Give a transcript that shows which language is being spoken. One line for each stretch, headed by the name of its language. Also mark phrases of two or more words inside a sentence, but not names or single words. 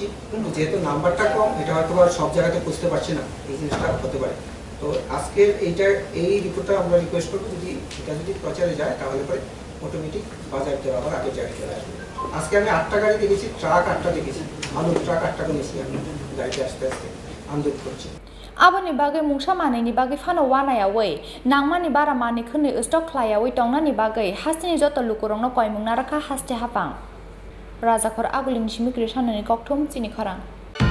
Bangla: কিন্তু যেহেতু নাম্বারটা কম, এটা হয়তো আর সব জায়গাতে বুঝতে পারছি না, এই জিনিসটা হতে পারে। তো আজকের এই রিপোর্টটা আমরা রিকোয়েস্ট করবো, এটা যদি প্রচারে যায় তাহলে পরে অটোমেটিক বাজার দেওয়া আবার আগের জায়গায় চলে আসবে। আজকে আমি 8টা গাড়ি দেখেছি, ট্রাক 8টা দেখেছি, আলুর ট্রাক 8টা নিয়েছি, আমি গাড়িতে আস্তে আস্তে আন্দোলন করছি।
Kok Borok: Abani bagai mungsa manini bagai fano wanaya wei nangmani bara mani khuni stock klaya wei tongnani bagai hastini joto lukurong no koimung naraka haste hapang Raja Khor aguling shimi krishanani kokthum Chini Khorang